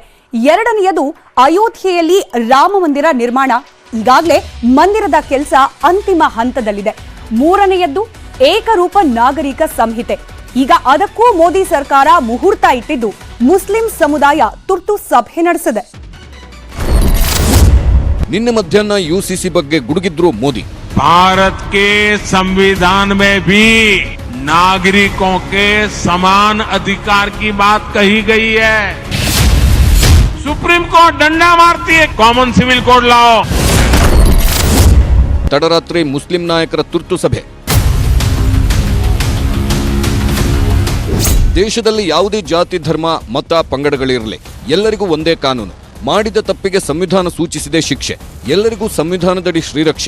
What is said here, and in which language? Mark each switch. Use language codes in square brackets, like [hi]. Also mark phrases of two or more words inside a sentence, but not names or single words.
[kn] 2ನೇಯದು ಅಯೋಧ್ಯೆಯಲ್ಲಿ ರಾಮ ಮಂದಿರ ನಿರ್ಮಾಣ, ಈಗಾಗಲೇ ಮಂದಿರದ ಕೆಲಸ ಅಂತಿಮ ಹಂತದಲ್ಲಿದೆ. 3ನೇಯದ್ದು ಏಕರೂಪ ನಾಗರಿಕ ಸಂಹಿತೆ. ಈಗ ಅದಕ್ಕೂ ಮೋದಿ ಸರ್ಕಾರ ಮುಹೂರ್ತ ಇಟ್ಟಿದ್ದು ಮುಸ್ಲಿಂ ಸಮುದಾಯ ತುರ್ತು ಸಭೆ ನಡೆಸಿದೆ. ನಿನ್ನೆ ಮಧ್ಯಾಹ್ನ ಯುಸಿಸಿ ಬಗ್ಗೆ ಗುಡುಗಿದ್ರು ಮೋದಿ. [hi] भारत के संविधान में भी नागरिकों के समान अधिकार की बात कही गई है. सुप्रीम कोर्ट डंडा मारती है, [en] common civil code [hi] लाओ. [kn] ತಡರಾತ್ರಿ ಮುಸ್ಲಿಂ ನಾಯಕರ ತುರ್ತು ಸಭೆ. ದೇಶದಲ್ಲಿ ಯಾವುದೇ ಜಾತಿ, ಧರ್ಮ, ಮತ, ಪಂಗಡಗಳಿರಲಿ, ಎಲ್ಲರಿಗೂ ಒಂದೇ ಕಾನೂನು. ಮಾಡಿದ ತಪ್ಪಿಗೆ ಸಂವಿಧಾನ ಸೂಚಿಸಿದೆ ಶಿಕ್ಷೆ. ಎಲ್ಲರಿಗೂ ಸಂವಿಧಾನದಡಿ ಶ್ರೀರಕ್ಷೆ.